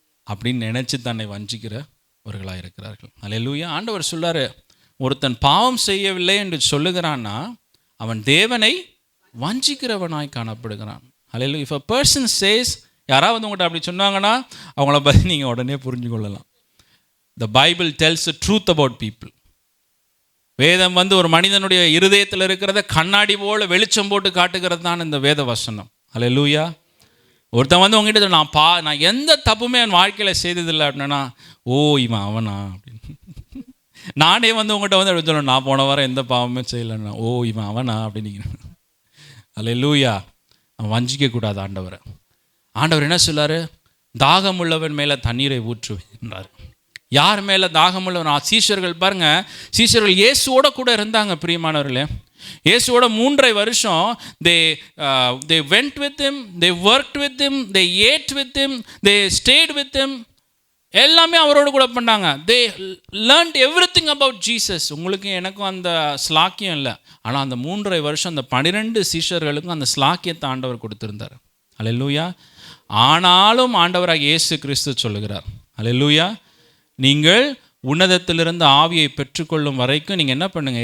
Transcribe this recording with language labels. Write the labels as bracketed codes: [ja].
[ta] அப்படின்னு நினச்சி தன்னை வஞ்சிக்கிறவர்களாக இருக்கிறார்கள். ஹல்லேலூயா. ஆண்டவர் சொல்றாரு, ஒருத்தன் பாவம் செய்யவில்லை என்று சொல்லுகிறான்னா அவன் தேவனை வஞ்சிக்கிறவனாய் காணப்படுகிறான். ஹல்லேலூயா. [en] If a person says, [ta] யாராவது உங்கள்கிட்ட அப்படி சொன்னாங்கன்னா அவங்கள பற்றி நீங்கள் உடனே புரிஞ்சு கொள்ளலாம். [en] The Bible tells the truth about people. [ta] வேதம் ஒரு மனிதனுடைய இருதயத்தில் இருக்கிறத கண்ணாடி போல வெளிச்சம் போட்டு காட்டுகிறது தான் இந்த வேத வசனம். ஹல்லேலூயா. ஒருத்தன் உங்ககிட்ட நான் எந்த தப்புமே என் வாழ்க்கையில் செய்ததில்லை அப்படின்னா, ஓ இவன் அவனா அப்படின்னு. நானே உங்கள்கிட்ட அப்படி சொல்லணும், நான் போன வாரம் எந்த பாவமே செய்யலைன்னா, ஓ இவன் அவனா அப்படின்னு. ஹல்லேலூயா. அவன் வஞ்சிக்கக்கூடாது ஆண்டவரை. ஆண்டவர் என்ன சொல்லார்? தாகம் உள்ளவன் மேலே தண்ணீரை ஊற்றுவேன்றார். யார் மேலே தாகம் உள்ளவன்? சீஷர்கள் பாருங்கள், சீஷர்கள் இயேசுவோட கூட இருந்தாங்க. பிரியமானவர்களே, இயேசுவோட 3.5 வருஷம் [en] they went with him, they worked with him, they ate with him, they stayed with him. [ta] எல்லாமே அவரோடு கூட பண்ணாங்க. [en] they learned everything about Jesus. [ta] உங்களுக்கும் எனக்கும் அந்த ஸ்லாக்கியம் இல்லை. ஆனால் அந்த 3.5 வருஷம் அந்த 12 சீஷர்களுக்கும் அந்த ஸ்லாக்கியத்தை ஆண்டவர் கொடுத்திருந்தார். ஹல்லேலூயா. ஆனாலும் ஆண்டவராக இயேசு கிறிஸ்து சொல்லுகிறார், ஹல்லேலூயா, நீங்கள் உன்னதத்திலிருந்து ஆவியை பெற்றுக்கொள்ளும் வரைக்கும் நீங்கள் என்ன பண்ணுங்க?